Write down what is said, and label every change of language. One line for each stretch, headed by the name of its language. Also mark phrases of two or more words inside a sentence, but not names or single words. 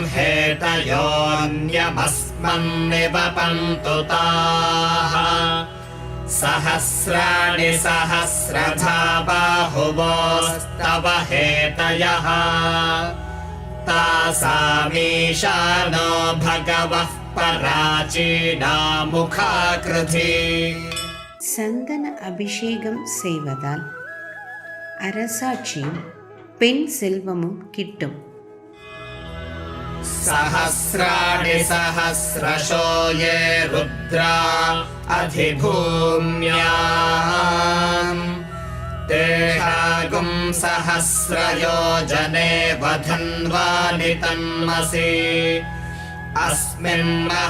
Sanskrit: हेतयोऽन्यमस्मन्निवपन्तु ताः, सहस्राणि सहस्रधा बाहुवोस्तव हेतयः, तासामीशानो भगवः पराचीनामुखाकृधि.
Tamil: சந்தன அபிஷேகம் செய்வதால் அரசாட்சியும் பெண் செல்வமும் கிட்டும்.
Sanskrit: सहस्राणि सहस्रशो ये रुद्रा अधिभूम्याम्, तेषागुं सहस्रयोजने वधन्वानि तन्मसि, अस्मिन्